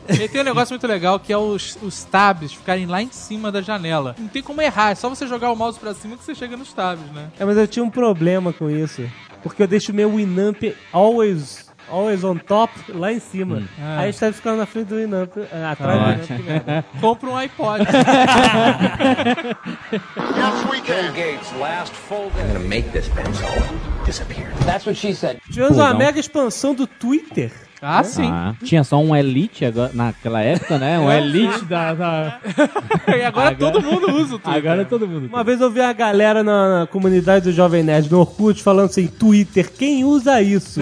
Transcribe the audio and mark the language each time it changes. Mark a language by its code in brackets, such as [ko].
[pt] E tem um negócio muito legal que é os tabs ficarem lá em cima da janela. Não tem como errar, é só você jogar o mouse pra cima que você chega nos tabs, né? É, mas eu tinha um problema com isso. Porque eu deixo o meu Winamp [en] always on top, [pt] lá em cima. Aí você tá ficando na frente do Winamp, atrás do Winamp. Compra um iPod. [en] Yes, we can. Bill Gates, last full day. I'm gonna make this pencil disappear. That's what she said. [pt] Tivemos uma mega expansão do Twitter. Ah, é? Sim. Ah, tinha só um Elite agora, naquela época, né? Um Elite da... E agora todo mundo usa o Twitter. Agora todo mundo. Uma vez eu vi a galera na comunidade do Jovem Nerd, no Orkut, falando assim, Twitter, quem usa isso?